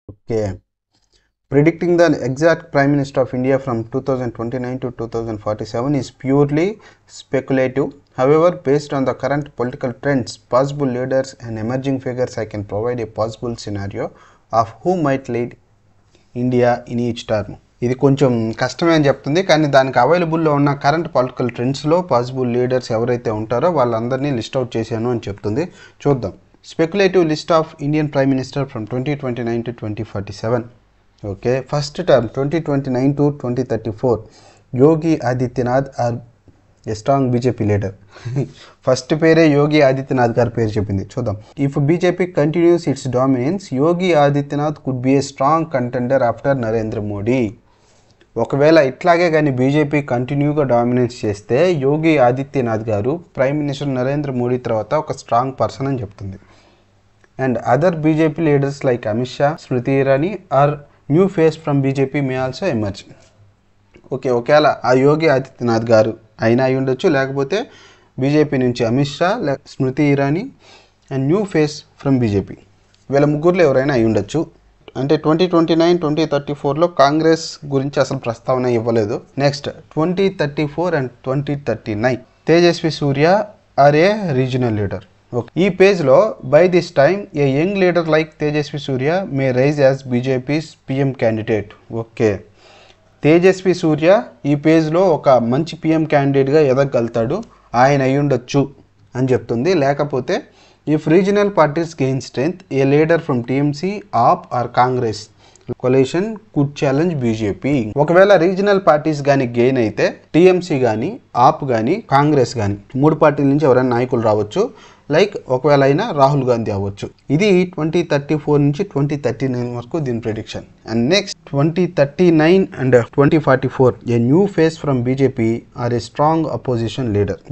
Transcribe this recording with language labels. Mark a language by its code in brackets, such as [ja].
[en] Okay, predicting the exact Prime Minister of India from 2029 to 2047 is purely speculative. However, based on the current political trends, possible leaders and emerging figures, I can provide a possible scenario of who might lead India in each term. [te] ఇది కొంచెం కష్టమే అని చెప్తుంది, కానీ దానికి అవైలబుల్లో ఉన్న current political ట్రెండ్స్లో possible leaders ఎవరైతే ఉంటారో వాళ్ళందరినీ లిస్ట్ అవుట్ చేశాను అని చెప్తుంది. చూద్దాం. [en] Speculative list of Indian Prime Minister from 2029 to 2047. Okay, first term 2029 to 2034. Yogi Adityanath are a strong BJP leader. [te] First పేరే యోగి ఆదిత్యనాథ్ గారి పేరు చెప్పింది. చూద్దాం. [en] If BJP continues its dominance, Yogi Adityanath could be a strong contender after Narendra Modi. [te] ఒకవేళ ఇట్లాగే కానీ BJP కంటిన్యూగా dominate చేస్తే యోగి ఆదిత్యనాథ్ గారు ప్రైమ్ మినిస్టర్ నరేంద్ర మోడీ తర్వాత ఒక స్ట్రాంగ్ పర్సన్ అని చెప్తుంది. [en] And other BJP leaders like Amit Shah, Smriti Irani are new face from BJP may also emerge. [te] Okay, ఒకవేళ ఆ యోగి ఆదిత్యనాథ్ గారు అయినా అయి ఉండొచ్చు, లేకపోతే బీజేపీ నుంచి Amit Shah, Smriti Irani [en] and new face from BJP, [te] వీళ్ళ ముగ్గురులో ఎవరైనా అయి ఉండొచ్చు. అంటే 2029, 2034లో కాంగ్రెస్ గురించి అసలు ప్రస్తావన ఇవ్వలేదు. [en] Next 2034 and 2039 Tejasvi Surya are a regional leader. Okay, [te] ఈ పేజ్లో [en] By this time a young leader like Tejasvi Surya may rise as BJP's PM candidate. [te] Okay, Tejaswi సూర్య ఈ పేజ్లో ఒక మంచి పిఎం క్యాండిడేట్గా ఎదగలుగుతాడు, ఆయన అయి ఉండొచ్చు అని చెప్తుంది. లేకపోతే [en] if regional parties gain strength, a leader from TMC, AAP or Congress coalition could challenge BJP. [te] ఒకవేళ రీజనల్ పార్టీస్ కానీ గెయిన్ అయితే టీఎంసీ కానీ, ఆప్ కానీ, కాంగ్రెస్ కానీ, మూడు పార్టీల నుంచి ఎవరైనా నాయకులు రావచ్చు. లైక్ ఒకవేళ అయినా రాహుల్ గాంధీ అవ్వచ్చు. ఇది 2034 నుంచి 2039 వరకు దీని prediction. [en] And next 2039 and 2044 a new face from BJP are a strong opposition leader.